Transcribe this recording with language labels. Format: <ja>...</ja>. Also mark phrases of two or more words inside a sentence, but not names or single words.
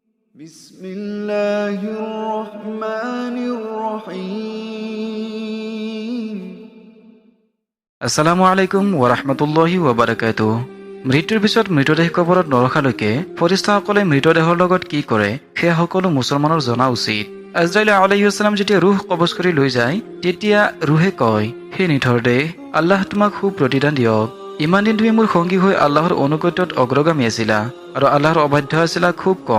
<ar>بسم الله الرحمن الرحيم السلام عليكم ورحمة الله وبركاته.</ar> <as>মৃত্যুৰ পিছত মৃতদেহ কবৰত নৰখালৈকে ফৰিস্তাসকলে মৃতদেহৰ লগত কি কৰে সেয়া সকলো মুছলমানৰ জনা উচিত। আজৰাইল</as> <ar>عليه السلام</ar> <as>যেতিয়া ৰুহ কবজ কৰি লৈ যায় তেতিয়া ৰুহে কয়, হে নিথৰ দেহ, আল্লাহ তোমাক সুপ্ৰতিদান দিয়ক। ইমান দিন তুমি মোৰ সংগী হৈ আল্লাহৰ অনুগত্যত অগ্ৰগামী আছিলা আৰু আল্লাহৰ অবাধ্য আছিলা খুব কম।</as>